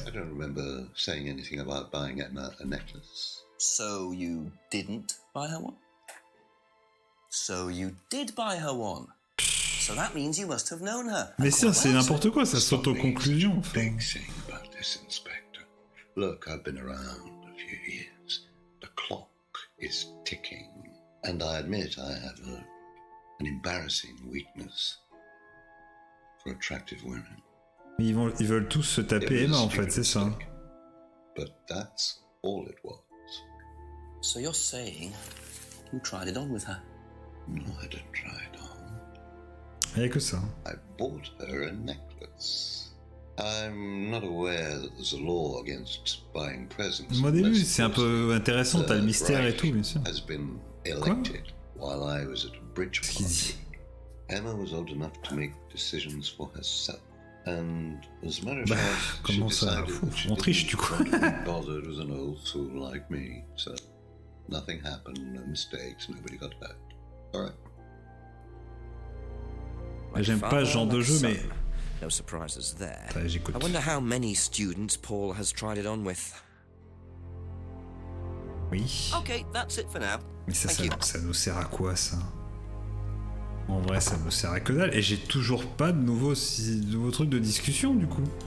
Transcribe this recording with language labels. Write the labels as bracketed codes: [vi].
[en] I don't remember saying anything about buying Emma a necklace. So you didn't buy her one? So you did buy her one? So that means you must have known her. [fr] Mais ça, c'est n'importe quoi, ça s'auto-conclusion. Enfin. [en] Big thing about this, Inspector. Look, I've been around a few years. The clock is ticking, and I admit I have an embarrassing weakness for attractive women. [fr] Ils veulent tous se taper Emma, en fait, c'est ça. [en] But that's all it was. So you're saying you tried it on with her? No, I didn't try it on. [fr] Il n'y a que ça. [en] I bought her a necklace. I'm not aware that there's a law against buying presents. [fr] Moi, au début, c'est un peu intéressant, t'as le mystère et tout, bien sûr. [en] Has been elected while I was at a bridge party. Emma was old enough to make decisions for herself. And as a matter of fact, [fr] comment ça? On triche, du coup. [en] Bothered with an old fool like me, so nothing happened, no mistakes, nobody got hurt. All right. [fr] J'aime pas ce genre de jeu, mais... [en] No surprises there. [fr] J'écoute. [en] I wonder how many students Paul has tried it on with. [fr] Oui. [en] Okay, that's it for now. [fr] Mais ça nous sert à quoi, ça? En vrai, ça me sert à que dalle. Et j'ai toujours pas de nouveaux trucs de discussion, du coup.